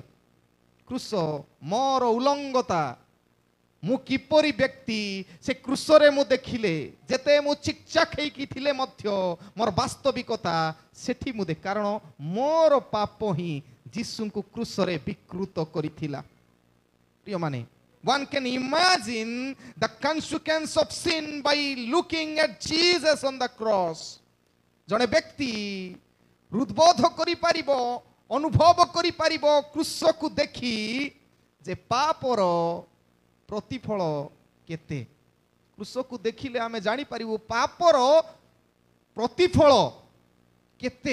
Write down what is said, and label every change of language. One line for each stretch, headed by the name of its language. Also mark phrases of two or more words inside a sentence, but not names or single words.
Odia: କୃଷ ମୋର ଉଲଙ୍ଗତା, ମୁଁ କିପରି ବ୍ୟକ୍ତି ସେ କୃଷରେ ମୁଁ ଦେଖିଲେ, ଯେତେ ମୁଁ ଚିକଚାକ ହେଇକି ଥିଲେ ମଧ୍ୟ ମୋର ବାସ୍ତବିକତା ସେଠି ମୁଁ ଦେଖେ। କାରଣ ମୋର ପାପ ହିଁ ଯୀଶୁଙ୍କୁ କୃଷରେ ବିକୃତ କରିଥିଲା। ପ୍ରିୟମାନେ,
English: one can imagine the consequence of sin by looking at Jesus on the cross।
Odia: ଜଣେ ବ୍ୟକ୍ତି ହୃଦବୋଧ କରିପାରିବ, ଅନୁଭବ କରିପାରିବ କୃଷକୁ ଦେଖି ଯେ ପାପର ପ୍ରତିଫଳ କେତେ। କୃଷକୁ ଦେଖିଲେ ଆମେ ଜାଣିପାରିବୁ ପାପର ପ୍ରତିଫଳ କେତେ।